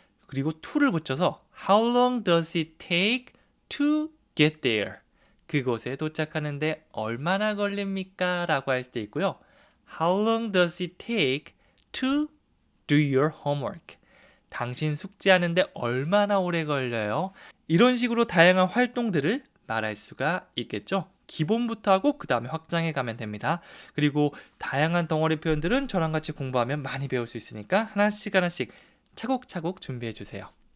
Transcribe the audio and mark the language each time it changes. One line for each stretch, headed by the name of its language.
Korean: 그리고 to를 붙여서
English: How long does it take to get there?
Korean: 그곳에 도착하는데 얼마나 걸립니까? 라고 할 수도 있고요.
English: How long does it take to do your homework?
Korean: 당신 숙제하는데 얼마나 오래 걸려요? 이런 식으로 다양한 활동들을 말할 수가 있겠죠. 기본부터 하고 그 다음에 확장해 가면 됩니다. 그리고 다양한 덩어리 표현들은 저랑 같이 공부하면 많이 배울 수 있으니까 하나씩 차곡차곡 준비해 주세요.